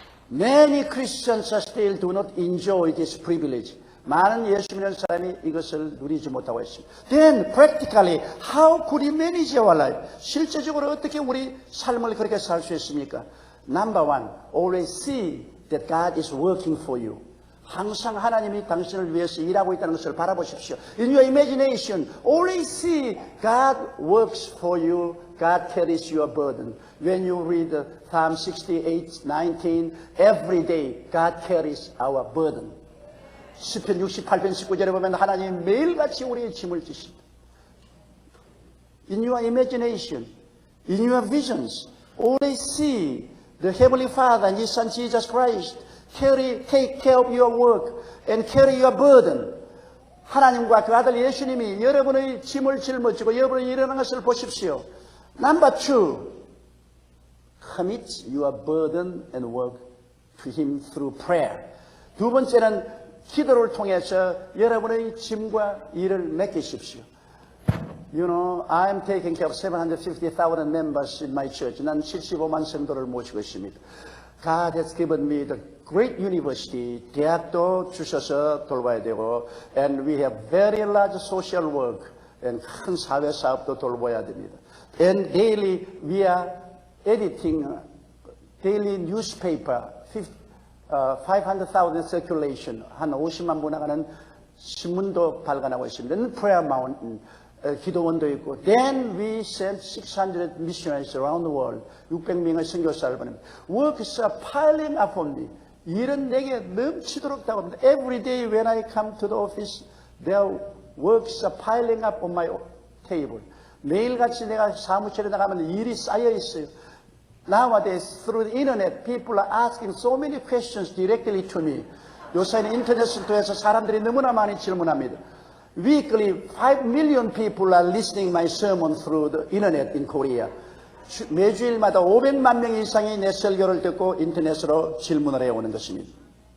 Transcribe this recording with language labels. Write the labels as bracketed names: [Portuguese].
[English] Many Christians still do not enjoy this privilege. [Korean] 많은 예수 믿는 사람이 이것을 누리지 못하고 있습니다. [English] Then practically how could we manage our life? [Korean] 실제적으로 어떻게 우리 삶을 그렇게 살 수 있습니까? [English] Number one, always see that God is working for you. [Korean] 항상 하나님이 당신을 위해서 일하고 있다는 것을 바라보십시오. [English] In your imagination, always see God works for you. God carries your burden. When you read Psalm 68:19, every day God carries our burden. [Korean] 시편 68편 19절에 보면 하나님이 매일같이 우리의 짐을 지십니다. [English] In your imagination, in your visions, always see the Heavenly Father and His Son Jesus Christ take care of your work and carry your burden. [Korean] 하나님과 그 아들 예수님이 여러분의 짐을 짊어지고 여러분이 일어나는 것을 보십시오. [English] Number two, commit your burden and work to Him through prayer. [Korean] 두 번째는 기도를 통해서 여러분의 짐과 일을 맡기십시오. [English] You know, I'm taking care of 750,000 members in my church. [Korean] 난 75만 성도를 모시고 있습니다. [English] God has given me the great university. [Korean] 대학도 주셔서 돌봐야 되고, [English] and we have very large social work, and [Korean] 큰 사회 사업도 돌봐야 됩니다. [English] And daily we are editing daily newspaper, 500,000 circulation, [Korean] 한 50만 부 나가는 신문도 발간하고 있습니다. [English] And prayer mountain. [Korean] 기도원도 있고, [English] then we sent 600 missionaries around the world. [Korean] 600명의 선교사를 보냅니다. [English] Works are piling up on me. [Korean] 일은 내게 넘치도록 다가옵니다. [English] Every day when I come to the office, their works are piling up on my table. [Korean] 매일같이 내가 사무실에 나가면 일이 쌓여 있어요. [English] Nowadays, through the internet, people are asking so many questions directly to me. [Korean] 요새는 인터넷을 통해서 사람들이 너무나 많이 질문합니다. [English] Weekly, 5 million people are listening my sermon through the internet in Korea. [Korean] 매주일마다 500만 명 이상이 내 설교를 듣고 인터넷으로 질문을 해오는 것입니다.